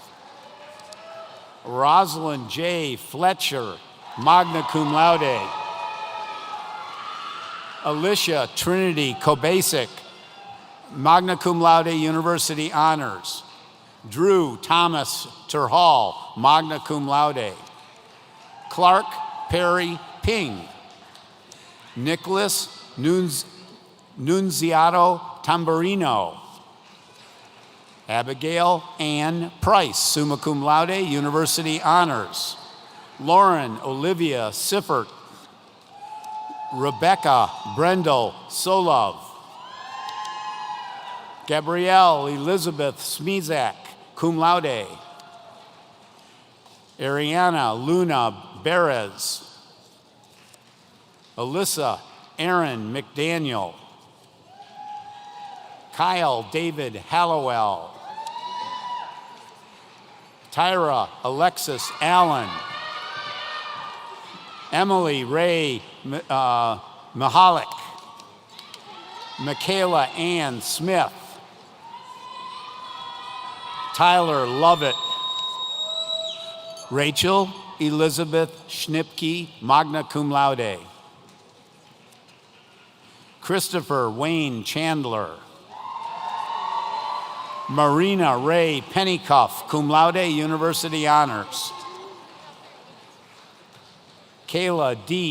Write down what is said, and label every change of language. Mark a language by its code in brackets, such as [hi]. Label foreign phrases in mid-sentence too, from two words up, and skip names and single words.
[en] Rosalind J. Fletcher, [la] magna cum laude. [en] Alicia Trinity Kobasic, [la] magna cum laude, [en] University Honors. Drew Thomas Terhall, [la] magna cum laude. [en] Clark Perry Ping. Nicholas Nunziato Tamburino. Abigail Ann Price, [la] summa cum laude, [en] University Honors. Lauren Olivia Siffert. Rebecca Brendel Solov. Gabrielle Elizabeth Smizak, [la] cum laude. [en] Ariana Luna Perez. Alyssa Aaron McDaniel. Kyle David Hallowell. Tyra Alexis Allen. Emily Ray Mahalik. Michaela Ann Smith. Tyler Lovett. Rachel Elizabeth Schnipke, [la] magna cum laude. [en] Christopher Wayne Chandler. Marina Ray Pennycuff, [la] cum laude, [en] University Honors. Kayla D.